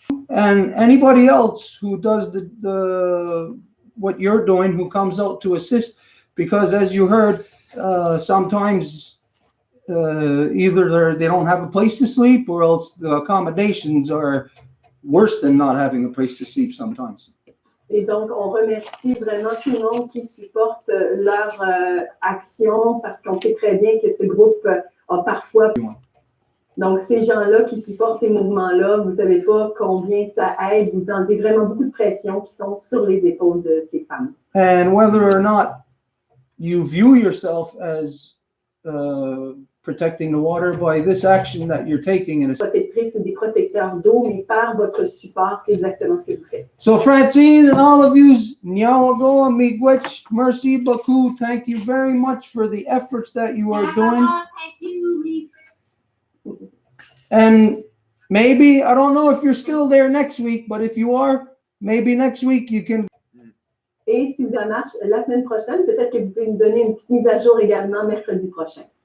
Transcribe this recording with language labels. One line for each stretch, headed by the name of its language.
English: And anybody else who does the what you're doing, who comes out to assist, because as you heard, sometimes either they don't have a place to sleep, or else the accommodations are worse than not having a place to sleep sometimes.
French: Et donc, on remercie vraiment tout le monde qui supporte leur action, parce qu'on sait très bien que ce groupe a parfois... Donc, ces gens-là qui supportent ces mouvements-là, vous ne savez pas combien ça aide. Vous enlevez vraiment beaucoup de pression qui sont sur les épaules de ces femmes.
English: And whether or not you view yourself as protecting the water by this action that you're taking.
French: Protectrices ou des protecteurs d'eau, mais par votre support, c'est exactement ce que vous faites.
English: So Francine and all of you, Nyawagoa, Miigwech,
French: merci beaucoup.
English: Thank you very much for the efforts that you are doing. Thank you. And maybe, I don't know if you're still there next week, but if you are, maybe next week you can.
French: Et si vous en marche la semaine prochaine, peut-être que vous pouvez nous donner une petite mise à jour également mercredi prochain.